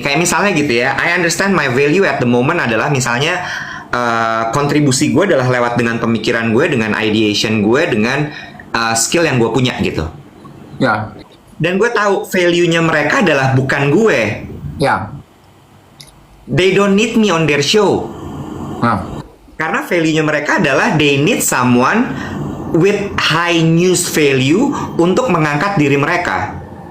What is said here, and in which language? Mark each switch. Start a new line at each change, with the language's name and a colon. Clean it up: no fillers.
Indonesian: Kayak misalnya gitu ya,
English: I understand my value at the moment
Indonesian: adalah misalnya kontribusi gue adalah lewat dengan pemikiran gue, dengan ideation gue, dengan skill yang gue punya gitu. Ya. Dan gue tahu value-nya mereka adalah bukan gue. Ya.
English: They don't need me on their show.
Indonesian: Karena value-nya mereka adalah
English: they need someone with high news value
Indonesian: untuk mengangkat diri mereka.